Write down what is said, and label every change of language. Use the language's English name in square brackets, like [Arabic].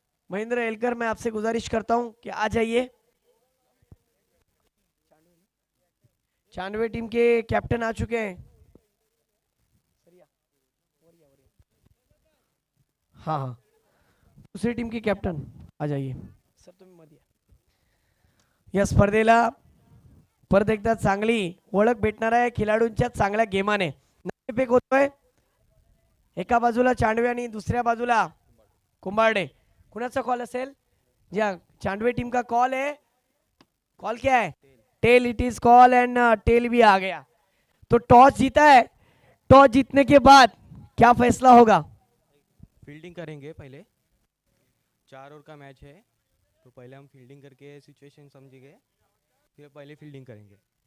[Hindi] Mahendra Elgar, मैं आपसे गुजारिश करता हूं कि आ जाइए. चांडवे टीम के कैप्टन आ चुके हैं. हाँ हाँ, दूसरी टीम की कॅप्टन आ जाइए सर. [Marathi] तुम्ही मध्ये या स्पर्धेला परत एकदा चांगली ओळख भेटणार आहे खेळाडूंच्या चांगल्या गेमाने. नाणेफेक होतोय, एका बाजूला चांडवे आणि दुसऱ्या बाजूला कुंभारडे. कुणाचा कॉल असेल? [Hindi] ज्या चांडवे टीम का कॉल है. कॉल क्या है? Tell. [English] it is call and tail [Hindi] भी आ गया. तो टॉस जीता है. टॉस जीतने के बाद क्या फैसला होगा? फील्डिंग करेंगे पहले. 4 ओवर का मैच है तो पहले हम फील्डिंग करके सिचुएशन समझेंगे, फिर पहले फील्डिंग करेंगे.